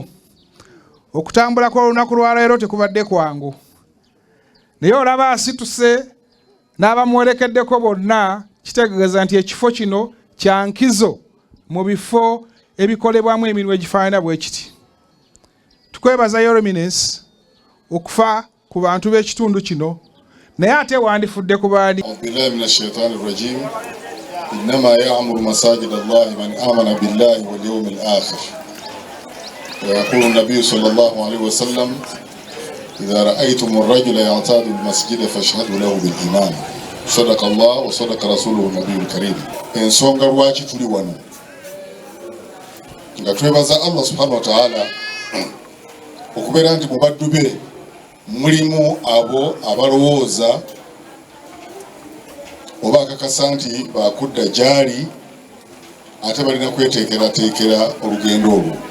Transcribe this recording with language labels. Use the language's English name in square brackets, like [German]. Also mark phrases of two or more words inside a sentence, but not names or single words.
[Ganda] Okutambula kw'olunaku lwa leero tekubadde kwangu, naye olaba asituse n'abamuwerekeddeko bonna, kitegeeza nti ekifo kino kya nkizo mu bifo ebikolebwamu emirimu egifaanana bwe kiti. Tukwebaza [English] Your Eminence [Ganda] okufa ku bantu b'ekitundu kino, naye ate wandifudde ku baani. [Arabic] بالله من الشيطان الرجيم إنما يعمر مساجد الله من آمن بالله واليوم الآخر. ويقول النبي صلى الله عليه وسلم إذا رأيتم الرجل يعتاد المسجد فاشهدوا له بالإيمان صدق الله وصدق رسوله النبي الكريم. [Ganda] ensonga lwaki tuli wano nga twebaza Allah [Arabic] سبحانه وتعالى [Ganda] okubeera nti mu baddu be mulimu abo abalowooza oba akakasa nti bakudda gyali ate balina kweteekerateekera olugendo olwo.